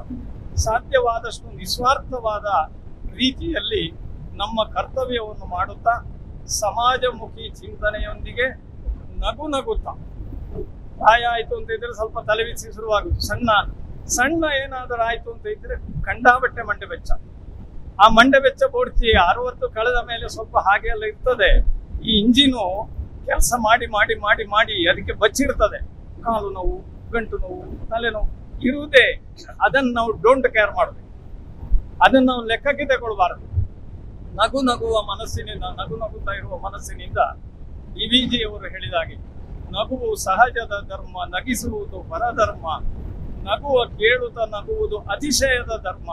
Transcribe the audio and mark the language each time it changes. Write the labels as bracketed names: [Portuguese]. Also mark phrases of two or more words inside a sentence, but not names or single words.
[Kannada] ಸಾಧ್ಯವಾದಷ್ಟು ನಿಸ್ವಾರ್ಥವಾದ ರೀತಿಯಲ್ಲಿ ನಮ್ಮ ಕರ್ತವ್ಯವನ್ನು ಮಾಡುತ್ತಾ ಸಮಾಜಮುಖಿ ಚಿಂತನೆಯೊಂದಿಗೆ ನಗುತ್ತಾ, ಪ್ರಾಯ ಆಯ್ತು ಅಂತ ಇದ್ರೆ ಸ್ವಲ್ಪ ತಲೆಬಿಸಿ ಶುರುವಾಗುದು. ಸಣ್ಣ ಏನಾದರೂ ಆಯ್ತು ಅಂತ ಇದ್ರೆ ಕಂಡಾಬಟ್ಟೆ ಮಂಡೆ ಬೆಚ್ಚ. ಆ ಮಂಡೆ ಬೆಚ್ಚ ಪೂರ್ತಿ 60 ಕಳೆದ ಮೇಲೆ ಸ್ವಲ್ಪ ಹಾಗೆ ಎಲ್ಲ ಇರ್ತದೆ. ಈ ಇಂಜಿನು ಕೆಲಸ ಮಾಡಿ ಅದಕ್ಕೆ ಬಚ್ಚಿರ್ತದೆ. ಕಾಲು ನೋವು, ಗಂಟು ನೋವು, ತಲೆನೋವು ಇರುವುದೇ. ಅದನ್ನು ನಾವು [English] don't care [Kannada] ಮಾಡಬೇಕು. ಅದನ್ನು ನಾವು ಲೆಕ್ಕಕ್ಕೆ ತಗೊಳ್ಬಾರದು. ನಗುವ ಮನಸ್ಸಿನಿಂದ, ನಗುತ್ತಾ ಇರುವ ಮನಸ್ಸಿನಿಂದ DVG ಅವರು ಹೇಳಿದಾಗೆ, ನಗುವು ಸಹಜದ ಧರ್ಮ, ನಗಿಸುವುದು ಪರಧರ್ಮ, ಕೇಳುತ್ತಾ ನಗುವುದು ಅತಿಶಯದ ಧರ್ಮ.